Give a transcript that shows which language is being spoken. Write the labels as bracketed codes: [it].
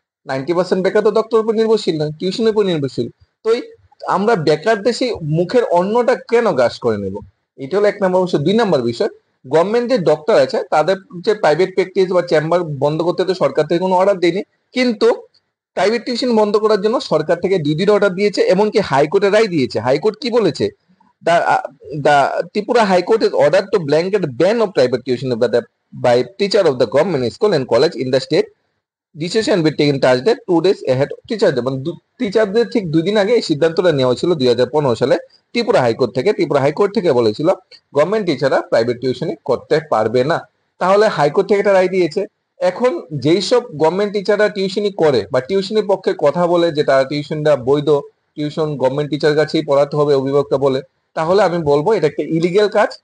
[bn] 90% বেকার তো ডক্টরের উপর নির্ভরশীল নয়, টিউশনের উপর নির্ভরশীল। তো আমরা বেকারদের সেই মুখের অন্নটা কেন গ্রাস করে নেব? এটা হলো 1 নম্বর বিষয়। 2 নম্বর বিষয়, গভর্নমেন্ট যে ডক্টর আছে তাদের যে প্রাইভেট প্র্যাকটিস বা চেম্বার বন্ধ করতে তো সরকার থেকে কোনো অর্ডার দেয়নি, কিন্তু প্রাইভেট টিউশন বন্ধ করার জন্য সরকার থেকে 2 দিন অর্ডার দিয়েছে, এমনকি হাইকোর্টের রায় দিয়েছে। হাইকোর্ট কি বলেছে, [en] the the Tripura High Court is ordered to blanket ban of private tuition by teacher of the government school and college in the state. Decision will be taken Thursday 2 days ahead of teacher day। [bn] মানে টিচারদের ঠিক 2 দিন আগে এই সিদ্ধান্তটা নেওয়া ছিল 2015 সালে ত্রিপুরা হাইকোর্ট থেকে। ত্রিপুরা হাইকোর্ট থেকে বলেছিল গভর্নমেন্ট টিচাররা প্রাইভেট টিউশনি করতে পারবে না। তাহলে হাইকোর্ট থেকে একটা রায় দিয়েছে। এখন যেই সব গভর্নমেন্ট টিচাররা টিউশনি করে বা টিউশনির পক্ষে কথা বলে যে তারা টিউশনটা বৈধ, টিউশন গভর্নমেন্ট টিচার কাছেই পড়াতে হবে অভিভাবকরা বলে, তাহলে আমি বলবো এটা একটা ইলিগেল কাজ।